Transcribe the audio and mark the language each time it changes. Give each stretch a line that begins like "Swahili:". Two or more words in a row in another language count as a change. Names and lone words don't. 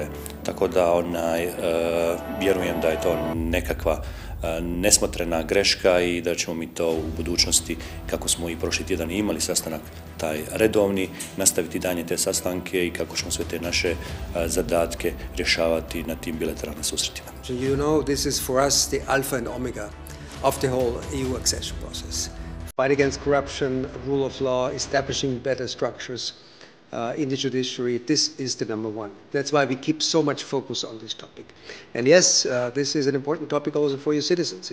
Croatian: Tako da vjerujem da je to nekakva nesmotrena greška i da ćemo mi to u budućnosti, kako smo i prošli tjedan imali sastanak taj redovni, nastaviti dalje te sastanke i kako ćemo sve te naše zadatke rješavati na tim bilateralnim susretima.
English: You know, this is for us the alpha and omega of the whole EU accession process. Fight against corruption, rule of law, establishing better structures in the judiciary, this is the number one. That's why we keep so much focus on this topic. And yes, this is an important topic also for your citizens.